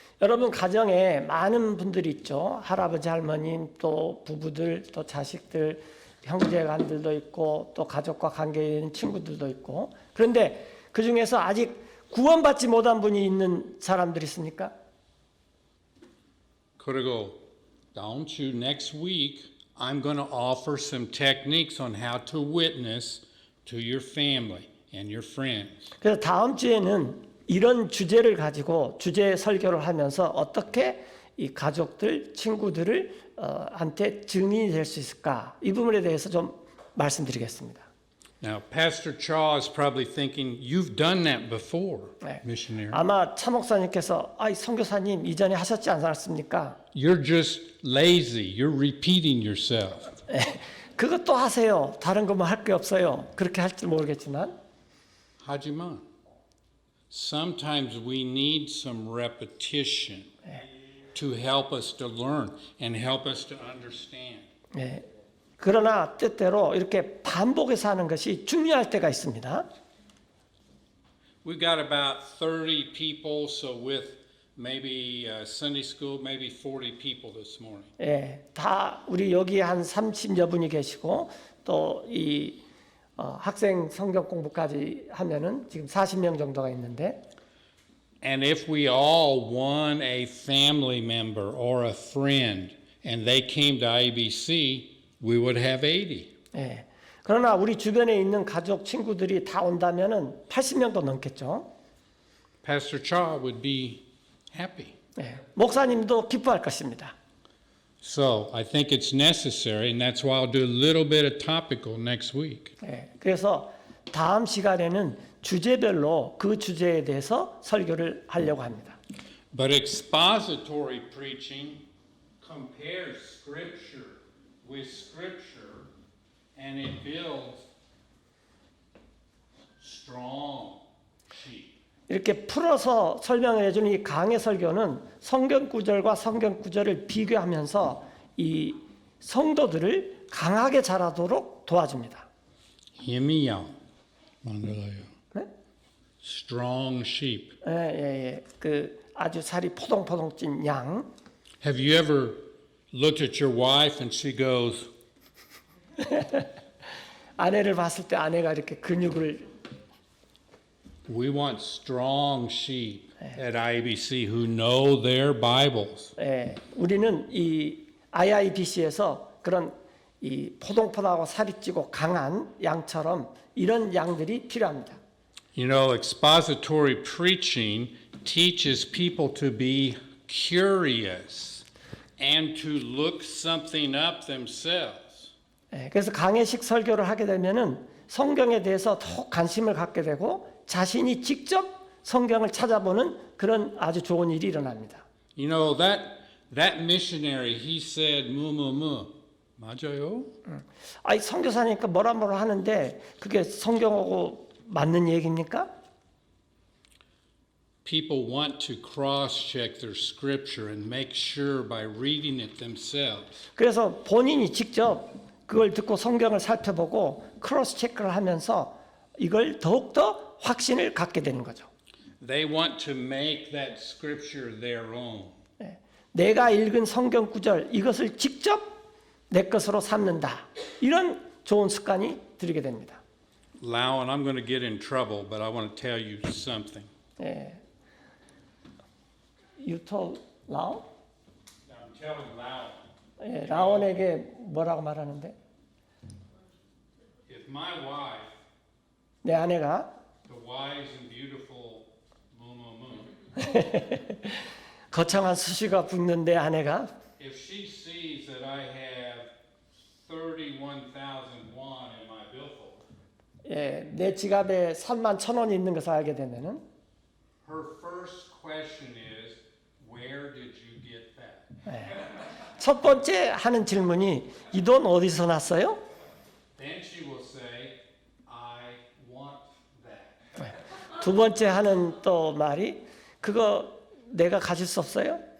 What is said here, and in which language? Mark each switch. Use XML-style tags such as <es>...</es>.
<ko>여러분 가정에 많은 분들이 있죠. 할아버지, 할머님, 또 부부들, 또 자식들, 형제간들도 있고 또 가족과 관계 있는 친구들도 있고 그런데 그 중에서 아직 구원받지 못한 분이 있는 사람들이 있습니까? 그리고 다음 주</ko> <en>next week I'm going to offer some techniques on how to witness to your family and your friends.</en> <ko>그래서 다음 주에는 이런 주제를 가지고 주제 설교를 하면서 어떻게 이 가족들, 친구들을 한테 증인이 될 수 있을까? 이 부분에 대해서 좀 말씀드리겠습니다.</ko> <en>Now, Pastor Chaw is probably thinking, you've done that before,</en> <ko>네.</ko> <en>missionary.</en> <ko>아마 차 목사님께서 선교사님 이전에 하셨지 않았습니까?</ko> <en>You're just lazy. You're repeating yourself.</en> <ko>그것도 하세요. 다른 거 뭐 할 게 없어요. 그렇게 할지 모르겠지만 하지만</ko> <en>sometimes we need some repetition to help us to learn and help us to understand.</en> <ko>네. 그러나 때때로 이렇게 반복해서 하는 것이 중요할 때가 있습니다.</ko> <en>We've got about 30 people, so with maybe Sunday school, maybe 40 people this morning.</en> <ko>예, 다 우리 여기 한 30여 분이 계시고 또 이 학생 성경 공부까지 하면은 지금 40명 정도가 있는데</ko> <en>And if we all won a family member or a friend and they came to IBC, we would have 80.</en> <ko>예. 그러나 우리 주변에 있는 가족 친구들이 다 온다면은 80명도 넘겠죠.</ko> <en>Pastor Cha would be happy.</en> <ko>예. 목사님도 기뻐할 것입니다.</ko> <en>So I think it's necessary, and that's why I'll do a little bit of topical next week.</en> <ko>예. 그래서 다음 시간에는 주제별로 그 주제에 대해서 설교를 하려고 합니다.</ko> <en>But expository preaching compares Scripture with Scripture, and it builds strong sheep.</en> <ko>이렇게 풀어서 설명해 주는 이 강의 설교는 성경 구절과 성경 구절을 비교하면서 이 성도들을 강하게 자라도록 도와줍니다. 힘이요. 만들어요. 네?</ko> <en>Strong sheep.</en> <ko>예. 그 아주 살이 포동포동 찐 양.</ko> <en>Have you ever looked at your wife and she goes,</en> <ko>아내를 봤을 때 아내가 이렇게 근육을</ko> <en>We want strong sheep at IABC who know their Bibles.</en> <ko>예, 우리는 이 IIBC에서 그런 이 포동포동하고 살이 찌고 강한 양처럼 이런 양들이 필요합니다.</ko> <en>You know, expository preaching teaches people to be curious and to look something up themselves.</en> <ko>예, 그래서 강해식 설교를 하게 되면은 성경에 대해서 더욱 관심을 갖게 되고 자신이 직접 성경을 찾아보는 그런 아주 좋은 일이 일어납니다.</ko> <en>You know, that missionary, he said, 무무무.</en> <ko>맞아요? 아이 선교사니까 뭐라 하는데 그게 성경하고 맞는 얘기입니까?</ko> <en>People want to cross-check their scripture and make sure by reading it themselves.</en> <ko>그래서 본인이 직접 그걸 듣고 성경을 살펴보고 크로스 체크를 하면서 이걸 더욱더 확신을 갖게 되는 거죠.</ko> <en>They want to make that scripture their own.</en> <ko>내가 읽은 성경 구절 이것을 직접 내 것으로 삼는다. 이런 좋은 습관이 들게 됩니다.</ko> <en>Lau, and I'm going to get in trouble, but I want to tell you something.</en> <ko>예.</ko> <en>You told Lao? I'm telling Lau,</en> <ko>예, 라온에게 뭐라고 말하는데?</ko> <en>if my wife,</en> <ko>내 아내가</ko> <en>the wise and beautiful Mumu,</en> <ko>거창한 수시가 붙는 내 아내가</ko> <en>if she sees that I have 31,000 won in my billfold,</en> <ko>예, 내 지갑에 31,000원이 있는 것을 알게 되면은</ko> <en>her first question is, where did you get that?</en> <ko>첫 번째 하는 질문이 이 돈 어디서 났어요?</ko> <en>Then she will say, I want that.</en> <ko>두 번째 하는 또 말이 그거 내가 가질 수 없어요?</ko>